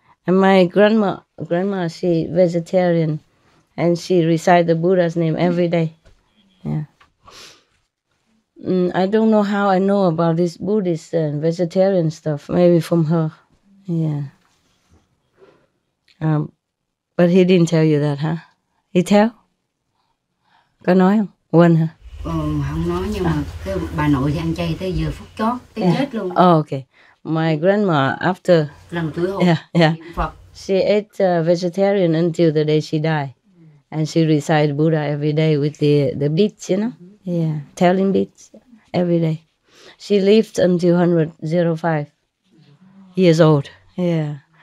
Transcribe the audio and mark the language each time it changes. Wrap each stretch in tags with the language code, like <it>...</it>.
<en>And my grandma, she vegetarian, and she recite the Buddha's name every day. Yeah. I don't know how I know about this Buddhist and vegetarian stuff. Maybe from her. Yeah. But he didn't tell you that, huh? He tell?</en> <vi>Có nói không? Quên hả? Không nói, nhưng mà cái bà nội thì ăn chay tới giờ phút chót, tới chết luôn.</vi> <en>Oh, okay. My grandma, after...</en> <vi>Lần tuổi hôn.</vi> <en>Yeah. She ate vegetarian until the day she died. And she recited Buddha every day with the beads, you know? Yeah, telling beads every day. She lived until 105 years old. Yeah.</en>